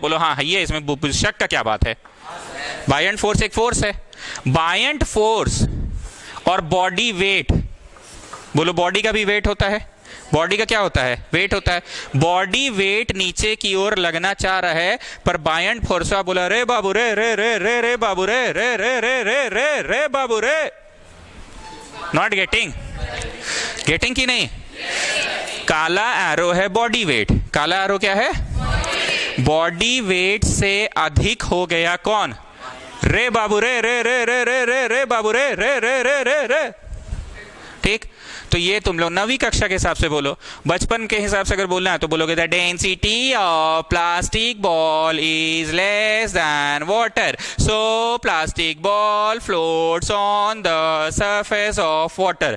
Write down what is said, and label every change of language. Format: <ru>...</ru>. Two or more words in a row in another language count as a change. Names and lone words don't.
<hi>बोलो हाँ, ये इसमें शक का क्या बात है?</hi> <en>buoyant force</en> <hi>एक फोर्स है।</hi> <en>buoyant force</en> <hi>और</hi> <en>body weight,</en> <hi>बोलो बॉडी का भी वेट होता है। बॉडी का क्या होता है? वेट होता है।</hi> <en>body weight</en> <hi>नीचे की ओर लगना चाह रहा है, पर</hi> <en>buoyant force</en> <hi>बोला रे बाबू रे रे रे रे रे बाबू रे रे रे रे रे रे रे बाबू रे।</hi> <en>not getting?</en> <hi>गेटिंग की नहीं? काला एरो है</hi> <en>body weight.</en> <hi>काला एरो क्या है?</hi> <en>body weight</en> <hi>से अधिक हो गया कौन? रे बाबू रे रे रे रे रे रे रे बाबू रे रे रे रे रे रे। ठीक, तो ये तुम लोग 9वीं कक्षा के हिसाब से बोलो। बचपन के हिसाब से अगर बोलना है तो बोलोगे</hi> <en>the density of plastic ball is less than water, so plastic ball floats on the surface of water.</en>